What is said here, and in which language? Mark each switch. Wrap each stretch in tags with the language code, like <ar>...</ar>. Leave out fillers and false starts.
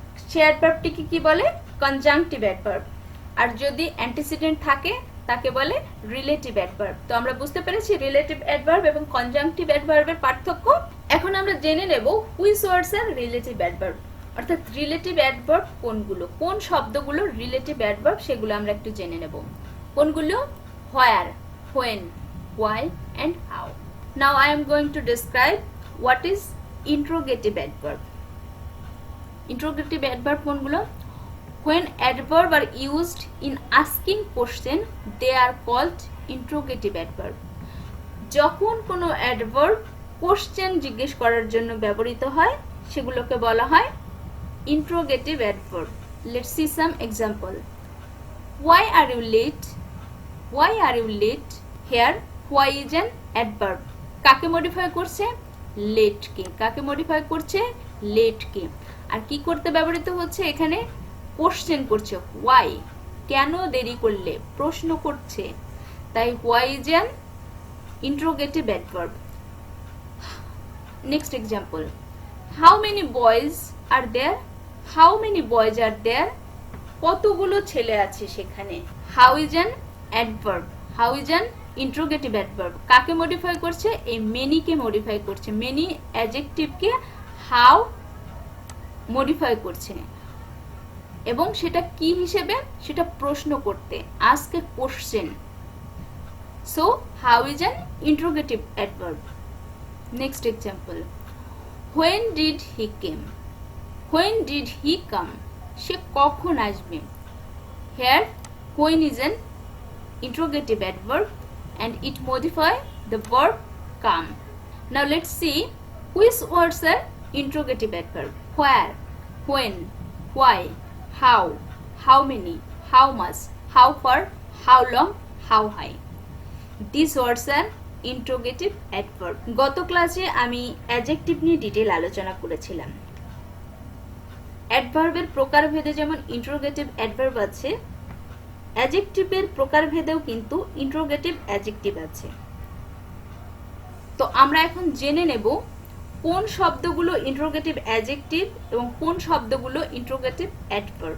<bn>সেই অ্যাডভার্বটিকে কি বলে? Conjunctive adverb. আর যদি অ্যান্টিসিডেন্ট থাকে তাকে বলে রিলেটিভ অ্যাডভার্ব। তো আমরা বুঝতে পেরেছি রিলেটিভ অ্যাডভার্ব এবং কনজাংটিভ অ্যাডভার্বের পার্থক্য। এখন আমরা জেনে নেব which words আর relative adverb, অর্থাৎ রিলেটিভ অ্যাডভার্ব কোনগুলো, কোন শব্দগুলো রিলেটিভ অ্যাডভার্ব সেগুলো আমরা একটু জেনে নেব। কোনগুলো?</bn> <en>Where, when, why and how. Now I am going to describe what is interrogative adverb. Interrogative adverb কোনগুলো? When adverb are used in asking question they are called interrogative adverb.</en> <bn>যখন কোনো adverb কোশ্চেন জিজ্ঞেস করার জন্য ব্যবহৃত হয় সেগুলোকে বলা হয় interrogative adverb.</bn> <en>Let's see some example. Why are you late? Why are you late? Here why is an adverb.</en> <bn>কাকে মডিফাই করছে? লেট কে। কাকে মডিফাই করছে? লেট কে। আর কি করতে ব্যবহৃত হচ্ছে? এখানে কোশ্চেন করছে। why, কেন দেরি করলে, প্রশ্ন করছে, তাই</bn> <en>why is an interrogative adverb. Next example. How many boys are there? How many boys are there?</en> <bn>কতগুলো ছেলে আছে সেখানে?</bn> <en>How is an adverb. How is an interrogative adverb.</en> <bn>কাকে মডিফাই করছে? এই many কে মডিফাই করছে। many adjective K how modify করছে এবং সেটা কি হিসেবে? সেটা প্রশ্ন করতে,</bn> <en>ask a question. So how is an interrogative adverb. Next example. When did he came? When did he come?</en> <bn>সে কখন আসবে?</bn> <en>Here when is an interrogative adverb and it modify the verb come. Now let's see which words are interrogative adverb. Where, when, why, how, how many, how much, how far, how long, how high. These words are interrogative adverb.</en> <bn>গত ক্লাসে আমি adjective নিয়ে detail আলোচনা করেছিলাম। অ্যাডভার্বের প্রকারভেদে যেমন interrogative adverb আছে, অ্যাডজেক্টিভের প্রকারভেদেও কিন্তু interrogative adjective আছে। তো আমরা এখন জেনে নেব কোন শব্দগুলো ইন্টারোগেটিভ অ্যাডজেক্টিভ এবং কোন শব্দগুলো ইন্টারোগেটিভ অ্যাডভার্ব।</bn>